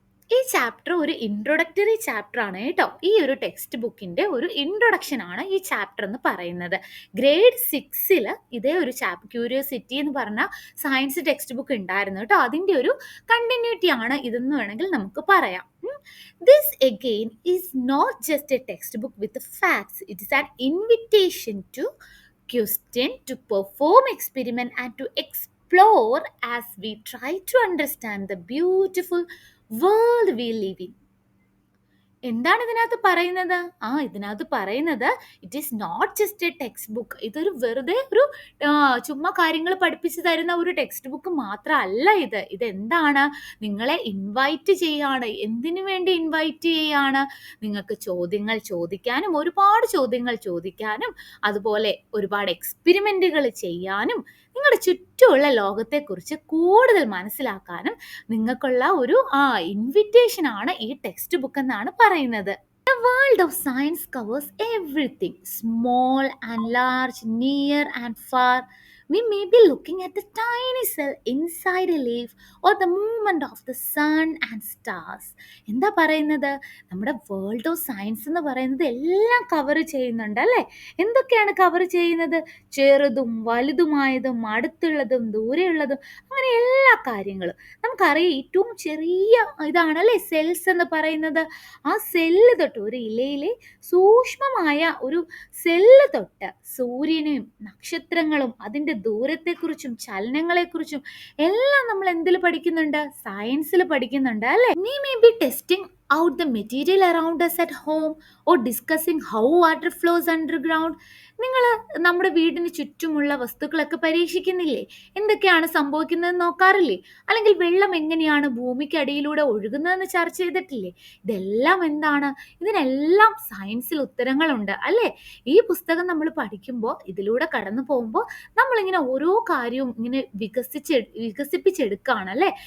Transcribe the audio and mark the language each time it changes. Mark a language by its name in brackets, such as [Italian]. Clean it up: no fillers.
[Malayalam] ഈ ചാപ്റ്റർ ഒരു introductory chapter ആണ് കേട്ടോ. ഈ ഒരു ടെക്സ്റ്റ് ബുക്കിന്റെ ഒരു ഇൻട്രൊഡക്ഷൻ ആണ് ഈ ചാപ്റ്റർ എന്ന് പറയുന്നത്. ഗ്രേഡ് 6 ഇതേ ഒരു ക്യൂരിയോസിറ്റി എന്ന് പറഞ്ഞ സയൻസ് ടെക്സ്റ്റ് ബുക്ക് ഉണ്ടായിരുന്നു കേട്ടോ. അതിന്റെ ഒരു കണ്ടിന്യൂറ്റി ആണ് ഇതെന്ന് വേണമെങ്കിൽ നമുക്ക് പറയാം. [English] This again is not just a text book with facts. It is an invitation to question, to perform experiment and to explore as we try to understand the beautiful world we live in. [Malayalam] എന്താണ് ഇതിനകത്ത് പറയുന്നത്? ഇതിനകത്ത് പറയുന്നത് [English] It is not just a text book. [Malayalam] ഇതൊരു വെറുതെ ഒരു ചുമ്മാ കാര്യങ്ങൾ പഠിപ്പിച്ചു തരുന്ന ഒരു ടെക്സ്റ്റ് ബുക്ക് മാത്രമല്ല ഇത്. ഇതെന്താണ്? നിങ്ങളെ ഇൻവൈറ്റ് ചെയ്യാണ്. എന്തിനു വേണ്ടി ഇൻവൈറ്റ് ചെയ്യാണ്? നിങ്ങൾക്ക് ചോദ്യങ്ങൾ ചോദിക്കാനും, ഒരുപാട് ചോദ്യങ്ങൾ ചോദിക്കാനും, അതുപോലെ ഒരുപാട് എക്സ്പെരിമെന്റുകൾ ചെയ്യാനും, നിങ്ങളുടെ ചുറ്റുമുള്ള ലോകത്തെക്കുറിച്ച് കൂടുതൽ മനസ്സിലാക്കാനും നിങ്ങൾക്കുള്ള ഒരു ഇൻവിറ്റേഷൻ ആണ് ഈ ടെക്സ്റ്റ് ബുക്ക് എന്നാണ് പറയുന്നത്. [English] The world of science covers everything, small and large, near and far. We may be looking at the tiny cell inside a leaf or the movement of the sun and stars. [Malayalam] എന്താ പറയുന്നത്? നമ്മുടെ world of science എന്ന് പറയുന്നത് എല്ലാം cover ചെയ്യുന്നുണ്ട് അല്ലേ. എന്തൊക്കെയാണ് cover ചെയ്യുന്നത്? ചെറുതും വലുതുമായതും അടുത്തുള്ളതും ദൂരെയുള്ളതും അങ്ങനെ എല്ലാ കാര്യങ്ങളും. നമുക്കറിയാം, ഏറ്റവും ചെറിയ ഇതാണല്ലേ സെൽസ് എന്ന് പറയുന്നത്. ആ സെല്ല് തൊട്ട്, ഒരു ഇലയിലെ സൂക്ഷ്മമായ ഒരു സെല്ല് തൊട്ട് സൂര്യനെയും നക്ഷത്രങ്ങളും അതിൻ്റെ ദൂരത്തെക്കുറിച്ചും ചലനങ്ങളെക്കുറിച്ചും എല്ലാം നമ്മൾ എന്തിൽ പഠിക്കുന്നുണ്ട്? സയൻസിൽ പഠിക്കുന്നുണ്ട് അല്ലേ. [English] We may be testing out the material around us at home or discussing how water flows underground. [Malayalam] നിങ്ങൾ നമ്മുടെ വീടിന് ചുറ്റുമുള്ള വസ്തുക്കളൊക്കെ പരീക്ഷിക്കുന്നില്ലേ? എന്തൊക്കെയാണ് സംഭവിക്കുന്നതെന്ന് നോക്കാറില്ലേ? അല്ലെങ്കിൽ വെള്ളം എങ്ങനെയാണ് ഭൂമിക്കടിയിലൂടെ ഒഴുകുന്നതെന്ന് ചർച്ച ചെയ്തിട്ടില്ലേ? ഇതെല്ലാം എന്താണ്? ഇതിനെല്ലാം സയൻസിൽ ഉത്തരങ്ങളുണ്ട് അല്ലേ. ഈ പുസ്തകം നമ്മൾ പഠിക്കുമ്പോൾ, ഇതിലൂടെ കടന്നു പോകുമ്പോൾ നമ്മളിങ്ങനെ ഓരോ കാര്യവും ഇങ്ങനെ വികസിപ്പിച്ചെടുക്കുകയാണ് അല്ലേ.